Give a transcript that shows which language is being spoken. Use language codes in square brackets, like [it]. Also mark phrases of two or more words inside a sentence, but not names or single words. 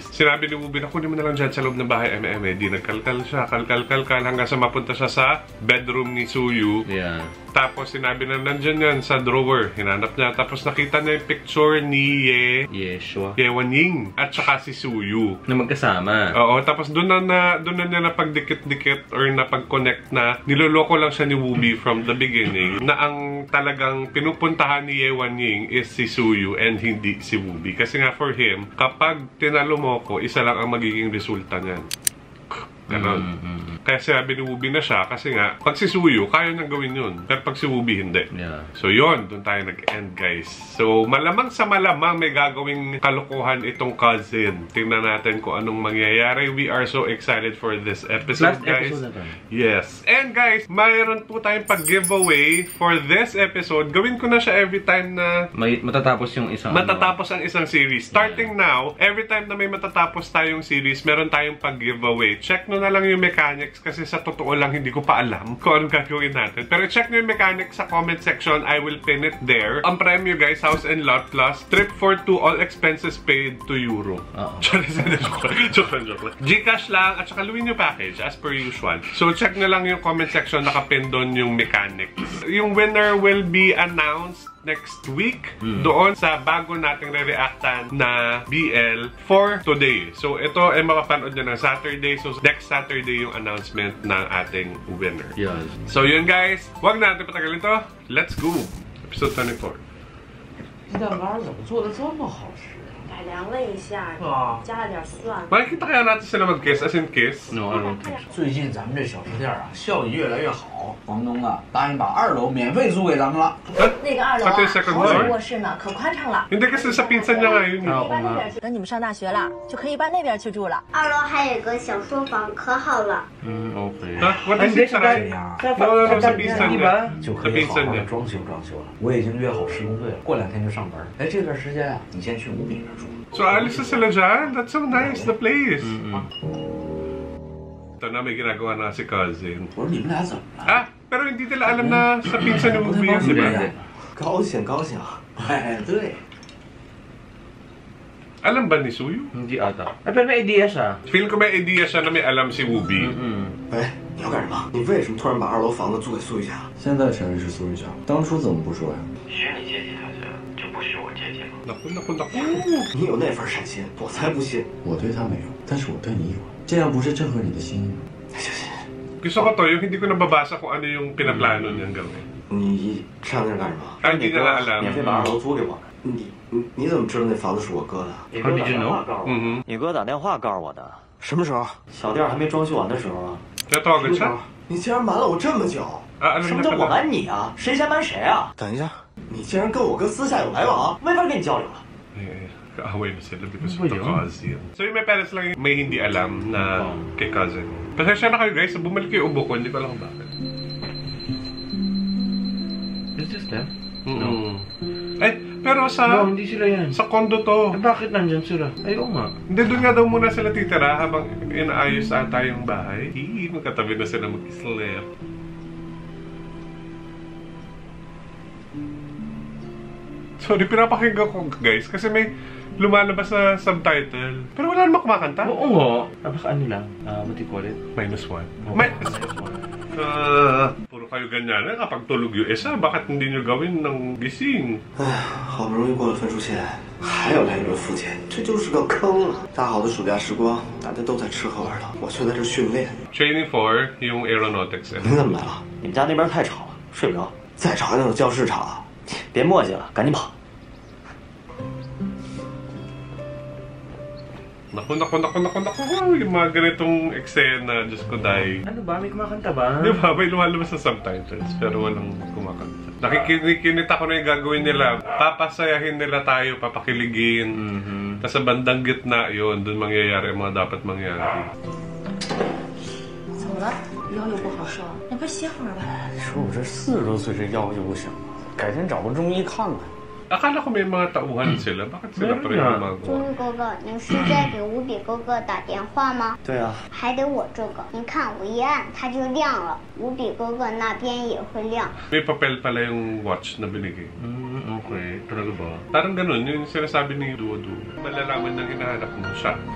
[tl] Sinabi ni Wooby na kunin mo na lang dyan sa loob ng bahay, di nagkalkal siya, kalkal hanggang sa mapunta siya sa bedroom ni Suyu. Tapos, sinabi na nandyan yan sa drawer. Hinanap niya. Tapos, nakita niya yung picture ni Ye Wanying at saka si Suyu. Na magkasama. Oo. Tapos, doon na niya napagdikit-dikit or napag-connect na niloloko lang siya ni Wooby [en] from the beginning [tl] na ang talagang pinupuntahan ni Ye Wanying is si Suyu and hindi si Wooby. Kasi nga [en] for him, [tl] kapag tinalo mo ko, isa lang ang magiging resulta niyan. Ganon. Kaya sabi ni Wooby na siya kasi nga, pag si Suyu, kaya niyang gawin yun. Pero pag si Wooby, hindi. So yun, doon tayo nag-end, guys. So malamang sa malamang may gagawing kalokohan itong cousin. Tingnan natin kung anong mangyayari. [en] We are so excited for this episode, guys. Yes. And guys, [tl] mayroon po tayong pag-giveaway [en] for this episode. [tl] Gawin ko na siya [en] every time [tl] na matatapos yung isang ang isang series. [en] Starting now, every time [tl] na may matatapos tayong series, meron tayong pag-giveaway. Check na lang yung mechanics kasi sa totoo lang hindi ko pa alam kung anong gagawin natin. Pero check nyo yung mechanics sa [en] comment section. I will pin it there. [tl] Ang premyo, guys, [en] house and lot plus trip for 2, all expenses paid to Euro. [tl] Joke lang. Gcash lang at saka Luino package [en] as per usual. [tl] So check nyo lang yung [en] comment section. [tl] Nakapin doon yung mechanics. [en] Yung winner will be announced next week [tl] doon sa bago nating re-reactan na [en] BL for today. [tl] So, ito ay mapapanood nyo ng Saturday. So, next Saturday yung announcement ng ating winner. So, yun guys. Huwag natin patagalin to. [en] Let's go! [tl] Episode 24. [zh] 鸡蛋糕怎么做的这么好吃？改良了一下，加了点蒜。 [tl] Makikita kaya natin sila mag-kiss [en] as in kiss? No, I don't think so. [zh] 最近咱们这小吃店啊，效益越来越好。房东啊，答应把2楼免费租给咱们了。那个2楼啊，好有卧室呢，可宽敞了。 [tl] Hindi kasi sa pinsan niya ngayon. [zh] 等你们上大学了，就可以搬那边去住了。 2楼还有个小书房，可好了。 [en] Okay. What is it? [tl] Sa pinsan niya. [zh] 就可以好好的装修了。我已经约好施工队了，过2天就上班。哎，这段时间啊，你先去吴炳那住。 [tl] So, alis na sila dyan. [en] That's so nice, the place. [tl] Ito na, may ginagawa na si cousin. Pero hindi nila alam na sa pinsan ng movie yun, di ba? [zh] 高兴。哎，对。 [tl] Alam ba ni Suyu? Hindi ata. Pero may idea siya. Feel ko may idea siya na may alam si Wooby. [zh] 哎，你要干什么？你为什么突然把2楼房子租给苏玉家？现在承认是苏玉家，当初怎么不说呀？许你接济下去，就不许我接济了。 [tl] Naku. [zh] 你有那份善心，我才不信。我对他没有，但是我对你有，这样不是正合你的心意吗？行。 [tl] Gusto ko to, yung hindi ko nababasa kung ano yung pinaplano niyang gawin. [zh] 你上那干什么？ [tl] hindi nila alam. [zh] 免费把2楼租给我。你怎么知道那房子是我哥的？你哥打电话告诉我，你哥打电话告诉我的。什么时候？小店还没装修完的时候啊。你竟然瞒了我这么久！什么叫我瞒你啊？谁先瞒谁啊？等一下，你竟然跟我哥私下有来往，没法跟你交流了。 [tl] Kaaway na sila [en] because of the cousin. [tl] So yung may parents lang may hindi alam na kay cousin. Pasensya na kayo guys, bumalik yung ubo ko, hindi ko alam bakit. [en] Is this them? No. [tl] Pero No, hindi sila yan. Sa condo to. Bakit nandyan sila? Ayaw nga. Hindi, doon nga daw muna sila titira habang inaayos ata yung bahay. Magkatabi na sila mag-sleep. Sorry, pinapakinggan ko guys kasi may lumalabas na subtitle. Pero wala namang kumakanta. Oo nga. Baka ano lang, [en] what do you call it? -1. -1. [tl] Puro kayo ganyan kapag tulog yung isa, bakit hindi nyo gawin ng gising? [zh] 好不容易过了分数线，还要来一轮复检，这就是个坑了。大好的暑假时光，大家都在吃喝玩乐，我却在这训练。 [en] Training for [tl] yung [en] aeronautics. [zh] 你怎么来了？你们家那边太吵了，睡不着。再吵还能有教室吵？别磨叽了，赶紧跑。 [tl] Naku. Yung mga ganitong eksena, Diyos ko dahil. Ano ba? May kumakanta ba? Di ba? May lumalabas sa subtitles, pero walang kumakanta. Nakikinita ko na yung gagawin nila. Papasayahin nila tayo, papakiligin. Tapos sa bandang gitna yun, dun mangyayari ang mga dapat mangyari. [zh] 怎么了？腰又不好受，你快歇会儿吧。说我这40多岁，这腰就不行了，改天找个中医看看。 [tl] Akala ko may mga tauhan sila. Bakit sila pa rin gumagawa? [zh] 终于哥哥，你是在给无比哥哥打电话吗？对啊。还得我这个，你看我一按它就亮了，无比哥哥那边也会亮。 [tl] May papel pala yung watch na binigay. Okay. Talaga ba? Parang ganun, yung sinasabi ni Duodu. Malalaman ng hinahanap mo siya.